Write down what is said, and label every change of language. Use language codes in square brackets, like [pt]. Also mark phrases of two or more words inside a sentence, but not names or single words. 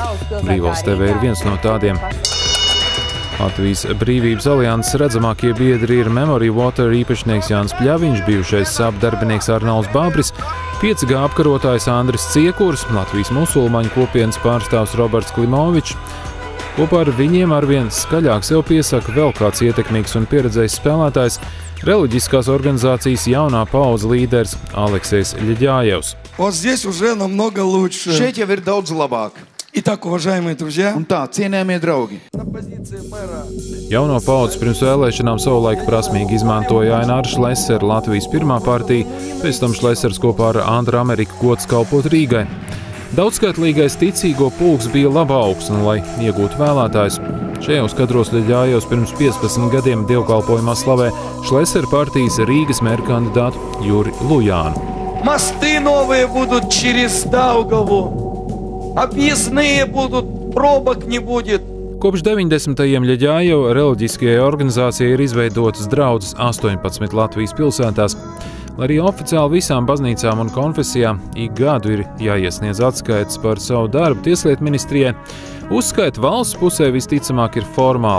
[lv] Brīvvalsts TV ir viens no tādiem. Latvijas Brīvības alianses redzamākie biedri ir Memory Water īpašnieks Jānis Pļaviņš, bijušais SAP darbinieks Arnolds Bābris, 5G apkarotājs Andris Ciekurs, Latvijas musulmaņu kopienas pārstāvs Roberts Klimovičs. Kopā ar viņiem arvien skaļāk sev piesaka vēl kāds ietekmīgs un pieredzējis spēlētājs, reliģiskās organizācijas jaunā paudze līderis Aleksejs Ļeģājevs. Šeit jau ir daudz labāk. [ru] Итак, уважаемые друзья. [lv] Un tā, cienējamie draugi. Jauno paudzi pirms vēlēšanām savulaik prasmīgi izmantoja Aināra Šlesera, Latvijas pirmā partija, pēc tam Šlesers kopā ar Andru Ameriku gods kalpot Rīgai. Daudzskaitlīgais ticīgo pulks bija laba augsne, lai iegūtu vēlētājus. Šajos kadros Ļeģājevs pirms 15 gadiem dievkalpojumā slavē Šlesera partijas Rīgas mēra kandidātu Juri Lujānu. [ru] Мосты новые будут через Даугаву. Объездные будут, пробок не будет. [lv] Kopš 90. Ļeģājeva reliģiskajai organizācijai ir izveidotas draudzes 18 Latvijas pilsētās. Lai arī oficiāli visām baznīcām un konfesijām ik gadu ir jāiesniedz atskaites par savu darbu Tieslietu ministrijai, uzskaita valsts pusē visticamāk ir formāli.